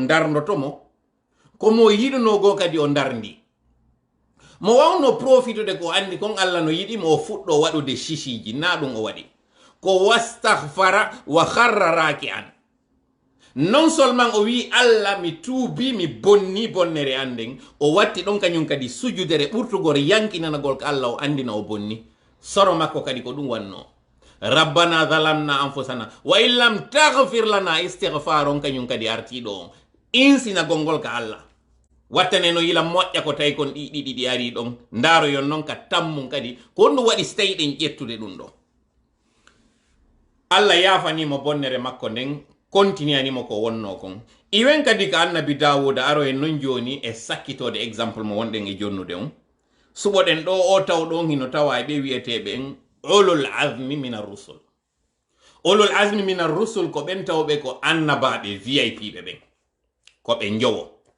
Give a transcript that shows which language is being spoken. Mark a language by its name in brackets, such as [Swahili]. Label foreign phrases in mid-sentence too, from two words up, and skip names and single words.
[Fula] darnotomo komo yiɗuno go kadi o darndi mo wawno profitude ko andi kon Allah no yiɗi mo fuɗɗo waɗude shishiji na ɗum o waɗi ko [Arabic] واستغفر و خر راكعا [French] non seulement [Fula] o wi Allah mi tuubi mi bonni bonnere anden o watti ɗon kañum kadi sujudere ɓurtugol yankinanagol ko Allah o andina o bonni soro makko kadi ko ɗum wanno [Arabic] ربنا ظلمنا أنفسنا و إن لم تغفر لنا [Fula] istighfar on kañum kadi artiɗo on insina gongol ka Allah wattane no yila moƴƴa ko tawi kon ɗiɗi ari ɗon ndaaro yon noon ka tammum kadi ko ɗum waɗi so tawi ɗen ƴettude ɗum ɗo Allah yafanimo bonnere makko nden continuanimo ko wonno kon iwen kadi ka annabi Dawuda aro en non joni e sakkitode exemple mo wonɗen e jonnude on suɓoɗen ɗo o taw ɗon hino tawa ɓe wiyeteɓe en [Arabic] أولو العزم من الرسل أولو العزم من الرسل [Fula] ko ɓen tawɓe ko annabaɓe VIP ɓe ɓen ko ɓe jowo